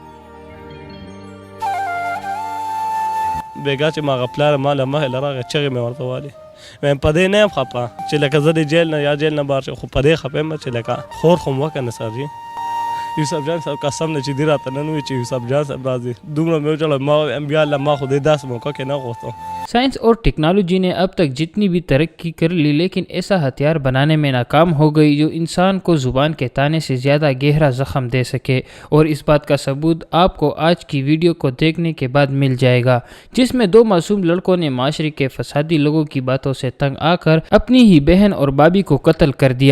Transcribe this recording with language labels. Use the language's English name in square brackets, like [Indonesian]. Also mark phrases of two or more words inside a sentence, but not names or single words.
[Pashto] بېګا چې ما هغه پلار ما له مخې له راغی چغې مې ورته والې وایم په دې نه یم خفه چې لکه زه د جیل نه یا جیل نه بهر شم خو په دې خفه یم چې لکه خور خو م وکړه نه سر جي یوسف جان صاحب قسم نه چې دې راته نن وایي چې یوسف جان صاحب راځي دومره مې وچړل ما وایم بیا الله ما خو دې داسې موقع کې نه غوښتم [Urdu] سائنس اور ٹیکنالوجی نے اب تک جتنی بھی ترقی کر لی لیکن ایسا ہتھیار بنانے میں ناکام ہو گئی جو انسان کو زبان کے تانے سے زیادہ گہرا زخم دے سکے، اور اس بات کا ثبوت آپ کو آج کی ویڈیو کو دیکھنے کے بعد مل جائے گا، جس میں دو معصوم لڑکوں نے معاشرے کے فسادی لوگوں کی باتوں سے تنگ آ کر اپنی ہی بہن اور بابی کو قتل کر دیا۔